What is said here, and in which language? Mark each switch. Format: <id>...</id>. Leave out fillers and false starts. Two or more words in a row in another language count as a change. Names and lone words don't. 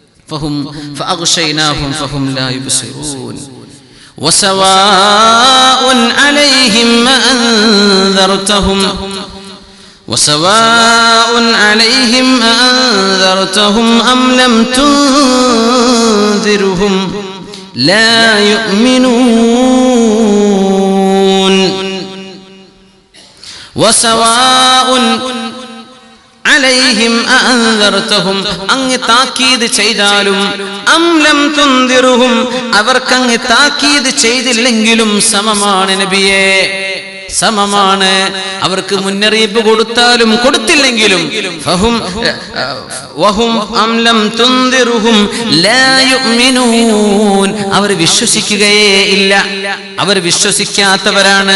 <ar>فأغشيناهم فهم لا يبصرون وسواء عليهم أنذرتهم أم لم تنذرهم لا يؤمنون وسواء عليهم أنذرتهم</ar> <ml>അങ്ങ് താക്കീത് ചെയ്താലും</ml> <ar>أم لم تنذرهم</ar> <ml>അവർക്ക് അങ്ങ് താക്കീത് ചെയ്തില്ലെങ്കിലും സമമാണ് നബിയേ, സമമാണ്. അവർക്ക് മുന്നറിയിപ്പ് കൊടുത്താലും കൊടുത്തില്ലെങ്കിലും അവർ വിശ്വസിക്കുകയേ ഇല്ല, അവർ വിശ്വസിക്കാത്തവരാണ്.</ml>